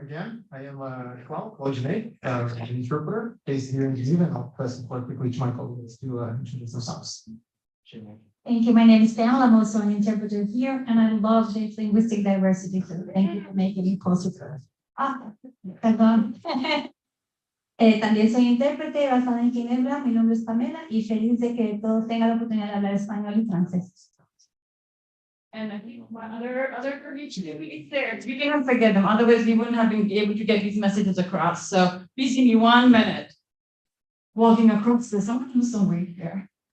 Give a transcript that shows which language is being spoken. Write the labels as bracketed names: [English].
[English] Again, I am Claude Genet, an interpreter based here in Geneva, and I'll press forward quickly to my colleagues to introduce themselves. Thank you. My name is Pam. I'm also an interpreter here, and I love the linguistic diversity. So thank you for making it possible. [Spanish] Perdón. También soy intérprete basada en Ginebra. Mi nombre es Pamela y feliz de que todos tengan la oportunidad de hablar español y francés. [English] And I think my other colleagues really there. We cannot forget them. Otherwise, we wouldn't have been able to get these messages across. So please give me 1 minute. Walking across this, I'm going to wait here.